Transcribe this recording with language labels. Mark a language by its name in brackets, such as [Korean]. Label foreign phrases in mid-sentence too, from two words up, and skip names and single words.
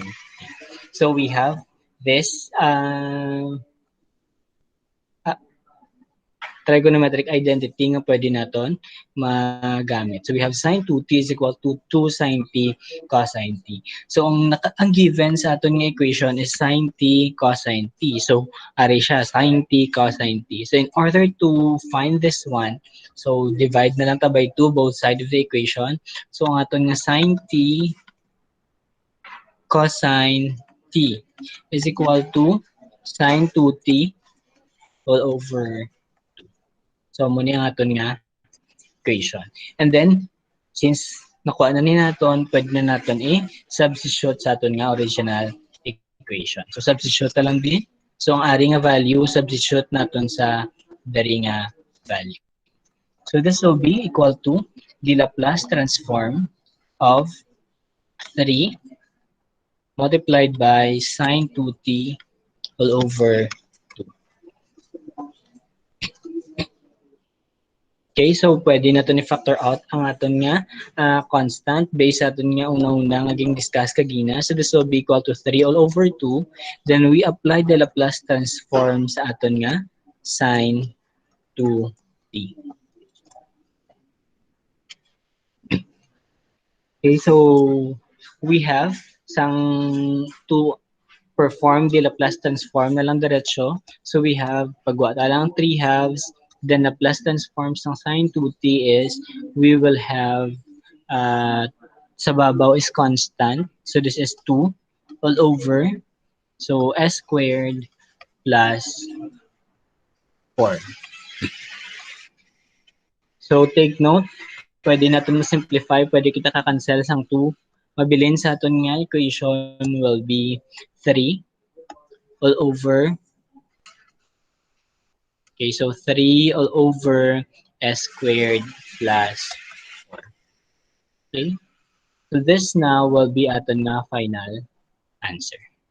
[English] So we have this trigonometric identity [Hiligaynon] nga pwede naton magamit. [English] So we have sine 2t is equal to 2 sine t cosine t. So ang given [Hiligaynon] sa aton nga [English] equation is sine t cosine t. So [Hiligaynon] ari siya [English] sine t cosine t. So in order to find this one, so divide [Hiligaynon] na lang ta [English] by 2 both sides of the equation. So [Hiligaynon] ang aton nga [English] sine t cosine t is equal to sine 2t all over 2. [Hiligaynon] So muna ang aton nga equation. [English] And then, [Hiligaynon] since nakuha na ni naton, pwede na naton i-substitute sa aton nga [English] original equation. [Hiligaynon] So substitute na lang di. So ang ari nga value, substitute naton sa dari nga value. [English] So this will be equal to the Laplace transform of 3 multiplied by sine 2t all over 2. [Hiligaynon] Okay, so pwede na ito ni-factor out ang aton nga constant based sa aton nga una-una naging discuss kagina. [English] So this will be equal to 3 all over 2. Then we apply the Laplace transform [Hiligaynon] sa aton nga [English] sine 2t. Okay, so we have sang to perform the Laplace transform [Hiligaynon] na lang diretso. [English] So we have [Hiligaynon] pagwa lang [English] 3 halves. Then the Laplace transform ng sine 2t is we will have [Hiligaynon] sa babaw [English] is constant. So this is 2 all over. So s squared plus 4. So take note, [Hiligaynon] pwede natin ma-simplify, pwede kita ka-cancel sang 2. Mabilin sa aton nga [English] equation will be 3 all over, okay, so 3 all over s squared plus 4. Okay, so this now will be [Hiligaynon] aton nga [English] final answer.